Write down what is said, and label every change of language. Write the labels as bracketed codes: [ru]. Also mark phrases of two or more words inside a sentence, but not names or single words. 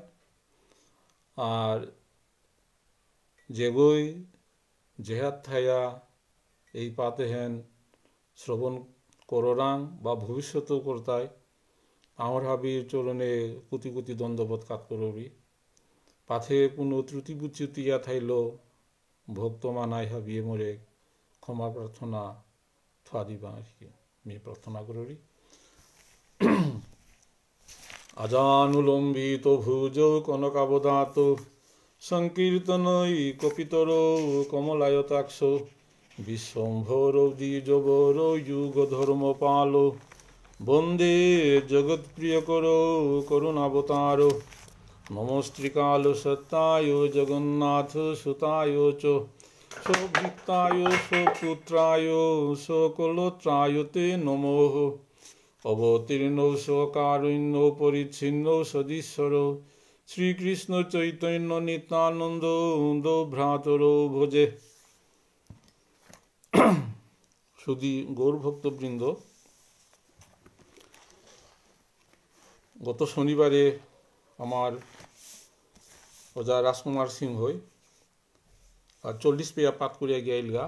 [bpy] আর যেগই জেহাত থায়া এই পাতে হেন শ্রবণ কররাং বা ভবিষ্যতেও করতায় আমার হাবির চরণে কুতি কুতি দ্বন্দ্ববোধ কাত করবি। পাথে কোনো ত্রুটি বুচ্যুতিয়া থাইল ভক্ত মানাই হাবিয়ে মরে ক্ষমা প্রার্থনা থা দিবা আর কি আমি প্রার্থনা করি। [sa] আজানুলম্বিত ভুজ কনকাবদাত সংকীর্তনৈ কপিতর কমলায়তাক্ষ বিশ্বম্ভর দ্বিজবর যুগ ধর্মপাল বন্দে জগৎপ্রিয়কর করুণাবতার। নমস্ত্রিকাল সত্যায় জগন্নাথ সুতায় চ সভৃত্তায় সপুত্রায় সকলোত্রায় তে নমঃ। অবতীর্ণ সকারণ্য পরিচ্ছিন্ন সদীশ্বর শ্রীকৃষ্ণ চৈতন্য নিত্যানন্দ ভ্রাতর ভোজে। [bpy] সুধী গৌরভক্তবৃন্দ, গত শনিবারে আমার ওজা রাজকুমার সিংহই 40 পেয়া পাঠ করিয়া গিয়াইলগা।